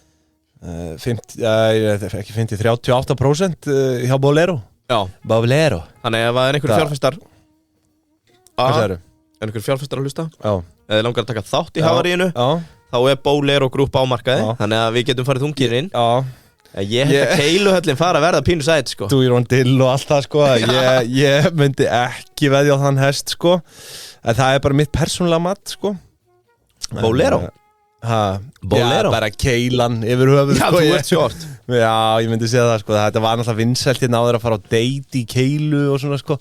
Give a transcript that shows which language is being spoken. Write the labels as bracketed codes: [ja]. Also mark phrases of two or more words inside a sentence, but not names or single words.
[is] 38% hjá Bolero. Já, Bolero. Þannig að það er einhver fjárfestar. Hvað sagðirðu? Er einhver fjárfestar að hlusta? Já. Eða langar að taka þátt í havaríinu? Já. Þá er Bolero grúp á markaði. Þannig að við getum farið þungir inn. Já. Ég held að keiluhöllin fara að verða pínu sæt, sko. [en] Do your own deal og allt það, sko. [is] Ég myndi ekki veðja á þann hest, sko. En það er bara mitt persónulega mat, sko. Bolero? Bolero? Já, bara keilan yfir höfuð. Já, þú ert short. Já, ég myndi segja það, sko. Þetta var náttúrulega vinsælt áður að fara á date í keilu og svona, sko.